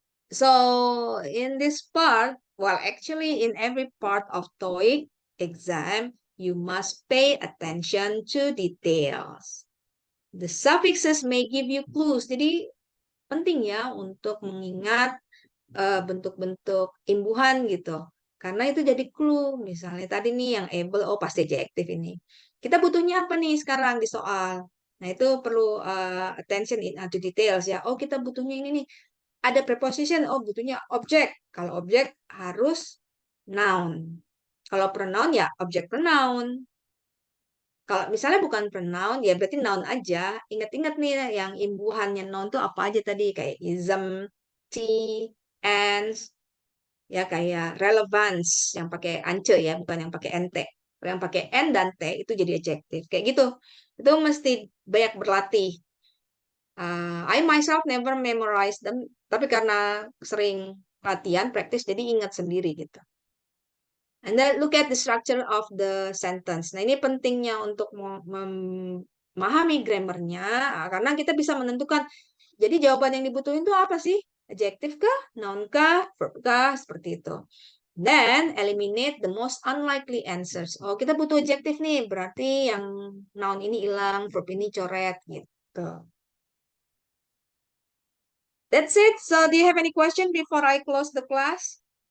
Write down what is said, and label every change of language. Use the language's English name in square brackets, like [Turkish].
[English] So, in this part, well, actually, in every part of TOEIC exam, you must pay attention to details. The suffixes may give you clues. [Indonesian] Jadi, penting ya untuk mengingat bentuk-bentuk imbuhan gitu. Karena itu jadi clue. Misalnya tadi nih yang able, oh pasti adjective ini. Kita butuhnya apa nih sekarang di soal? Nah, itu perlu [English] attention to details [Indonesian] ya. Oh, kita butuhnya ini nih. Ada preposition, oh butuhnya objek. Kalau objek harus noun. Kalau pronoun ya objek pronoun. Kalau misalnya bukan pronoun, ya berarti noun aja. Ingat-ingat nih yang imbuhannya noun tuh apa aja tadi. Kayak ism, t, ends, ya kayak relevance yang pakai ance ya, bukan yang pakai nt. Kalau yang pakai n dan t itu jadi adjective. Kayak gitu. Itu mesti banyak berlatih. [English] I myself never memorize them, [Indonesian] tapi karena sering latihan, practice, jadi ingat sendiri gitu. [English] And then look at the structure of the sentence. [Indonesian] Nah, ini pentingnya untuk memahami grammarnya, karena kita bisa menentukan, jadi jawaban yang dibutuhin itu apa sih? Adjective kah? Noun kah? Verb kah? Seperti itu. [English] Then, eliminate the most unlikely answers. [Indonesian] Oh, kita butuh adjective nih, berarti yang noun ini hilang, verb ini coret, gitu. [English] That's it. So, do you have any question before I close the class?